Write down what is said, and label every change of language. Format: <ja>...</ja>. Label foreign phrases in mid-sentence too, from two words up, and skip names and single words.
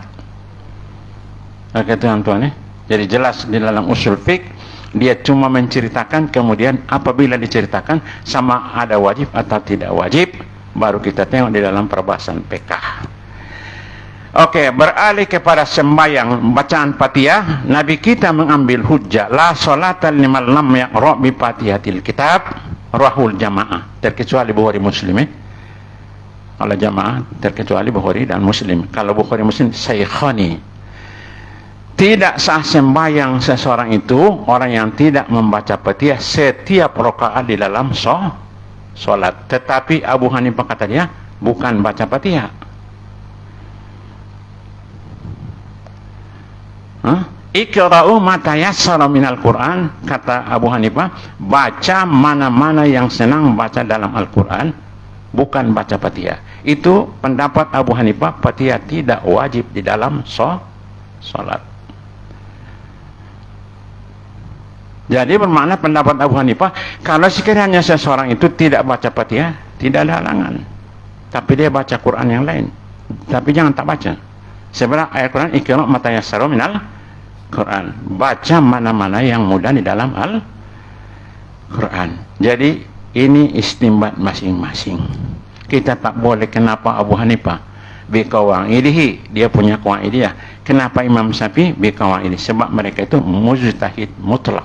<ms>Oke tuan-tuan Jadi jelas di dalam usul fiqh dia cuma menceritakan, kemudian apabila diceritakan sama ada wajib atau tidak wajib, baru kita tengok di dalam perbahasan PK. Oke, beralih kepada sembahyang bacaan Fatihah. Nabi kita mengambil hujjah</ms> <ar>لا صلاة لمن لم يقرأ بفاتحة الكتاب رواه الجماعة,</ar> <ms>terkecuali Bukhari Muslim. Kalau jamaah terkecuali Bukhari dan Muslim. Kalau Bukhari Muslim saikhani. Tidak sah sembahyang seseorang itu orang yang tidak membaca Fatihah setiap rakaat di dalam solat. Tetapi Abu Hanifah kata dia bukan baca Fatihah.</ms> <ar>اقرءوا ما تيسر من القرآن,</ar> <ms>kata Abu Hanifah, baca mana-mana yang senang baca dalam Al-Quran, bukan baca Fatihah. Itu pendapat Abu Hanifah, Fatihah tidak wajib di dalam salat. Jadi bermakna pendapat Abu Hanifah, kalau sekiranya seseorang itu tidak baca Fatihah, tidak ada halangan. Tapi dia baca Quran yang lain. Tapi jangan tak baca. Sebenarnya ayat Quran,</ms> <ar>اقرأ ما تيسر من القرآن.</ar> <ms>Baca mana-mana yang mudah di dalam Al-Quran. Jadi ini istimbat masing-masing. Kita tak boleh, kenapa Abu Hanifah biqawaidihi, dia punya qawaidiyah. Kenapa Imam Syafi'i biqawaidi? Sebab mereka itu mujtahid mutlak.</ms>